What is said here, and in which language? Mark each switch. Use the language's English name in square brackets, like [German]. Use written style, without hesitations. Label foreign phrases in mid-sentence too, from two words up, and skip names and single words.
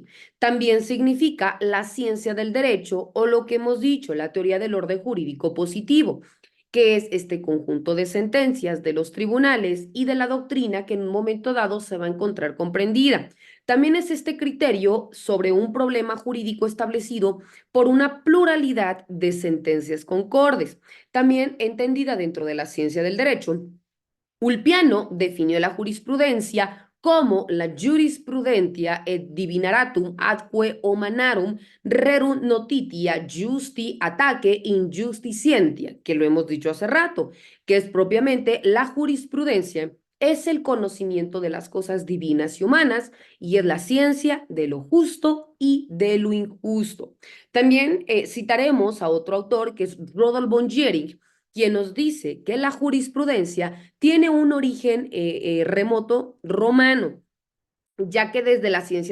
[Spanish] También significa la ciencia del derecho o lo que hemos dicho, la teoría del orden jurídico positivo, que es este conjunto de sentencias de los tribunales y de la doctrina que en un momento dado se va a encontrar comprendida. También es este criterio sobre un problema jurídico establecido por una pluralidad de sentencias concordes, también entendida dentro de la ciencia del derecho. Ulpiano definió la jurisprudencia como la [Latin] jurisprudentia et divinaratum atque humanarum rerum notitia justi ataque injusticientia, [Spanish] que lo hemos dicho hace rato, que es propiamente la jurisprudencia, es el conocimiento de las cosas divinas y humanas y es la ciencia de lo justo y de lo injusto. También citaremos a otro autor que es Rodolphe von Jhering, quien nos dice que la jurisprudencia tiene un origen remoto romano, ya que desde la ciencia